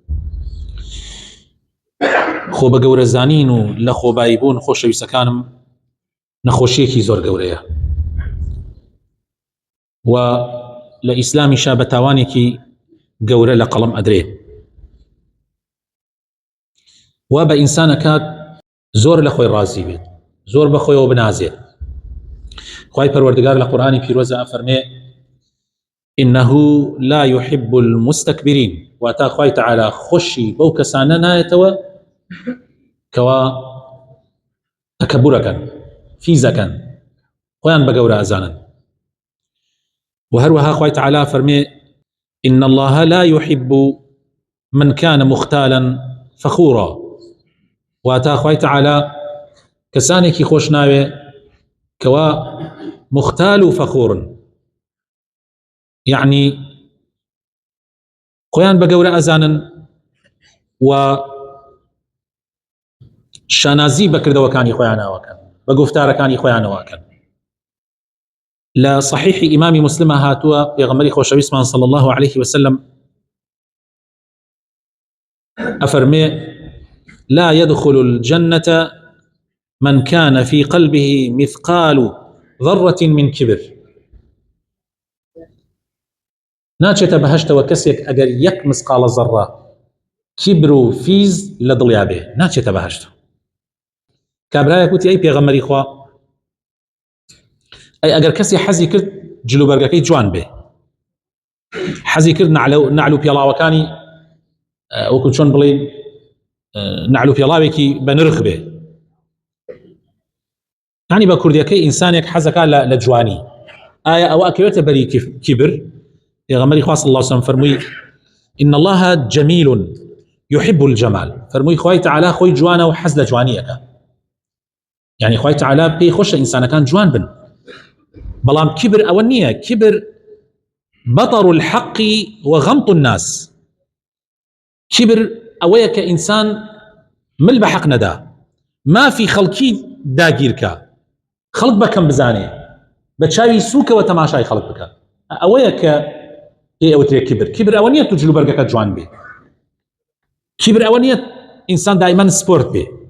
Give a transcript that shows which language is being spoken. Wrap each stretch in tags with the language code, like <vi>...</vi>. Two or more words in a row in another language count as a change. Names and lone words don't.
<ckb>خۆ بە گەورەزانین و لە خۆبایی بوون، خۆشەویستەکانم، نەخۆشیەکی زۆر گەورەیە و لە ئیسلامیشا بە تاوانێکی گەورە لە قەڵم ئەدرێ و بە ئینسانەکات زۆر لە خۆی ڕازی بێت، زۆر بە خۆیەوە بنازێت. خوای پەروەردگار لە قورئانی پیرۆزە ئەفەرمێ:</ckb> <ar>إنه لا يحب المستكبرين،</ar> <ckb>واتا خوای تعالی خۆشی بەو کەسانە نایەتەوە کەوا تەکەبورەکەن، فیزەکەن، خۆیان بە گەورە ئەزانن. و هەروەها خوای تعالی فەرمێ:</ckb> <ar>إن الله لا يحب من كان مختالا فخورا،</ar> <ckb>واتا خوای تعالی کەسانێکی خۆش ناوێ کەوا مختال و فەخورن، یعنی خۆیان بە گەورە ئەزانن و شانازی بە کردەوەکانی خۆیانەوەکەن، بە گفتارەکانی خۆیانەوەکەن. لە صحیحی ئیمامی مسلمە هاتووە پێغەمبەری خۆشەویستمان</ckb> <ar>صلی الله عليه وسلم ئەفەرمێ: لا يدخل الجنة من كان في قلبه مثقال ذرة من كبر.</ar> <ckb>ناچێتە بەهەشتەوە کەسێک ئەگەر یەک مسقالە زەڕە کیبر و فیز لە دڵیا بێ، ناچێتە بەهەشت. کابرایەک وتی: ئەی پێغەمبەری خوا، ئەی ئەگەر کەسی حەزی کرد جلوبەرگەکەی جوان بێ، حەزی کرد نعل و پێڵاوەکانی وەکو چۆن بڵێن نعل و پێڵاوێکی بە نرخ بێ، یعنی بە کوردیەکەی ئینسانێک حەزەکە لە جوانی، ئایا ئەوە ئەکەوێتە بەری کیبر؟ پێغەمبەری خوا</ckb> <ar>صلی الله عليه وسلم فەرمووی: إن الله جميل يحب الجمال.</ar> <ckb>فەرمووی خوای تعالی خۆی جوانە و حەز لە جوانیەکە، یعنی خوای تعالی پێی خۆشە ئینسانەکان جوان بن. بەڵام کیبر ئەوە نییە. کیبر</ckb> <ar>بەطر الحق وغمط الناس.</ar> <ckb>کیبر ئەوەیە کە ئینسان مل بە حەق نەدا، مافی خەڵکی داگیرکە، خەڵک بەکەم بزانێ، بە چاوی سووکەوە تەماشای خەڵک بکە. ئەوەیە کە ئەوترێ کیبر. کیبر ئەوە نییە تو جلوبەرگەکە جوان بێ. کیبر ئەوە نییە ئینسان دائیمەن سپۆرت بێ.</ckb>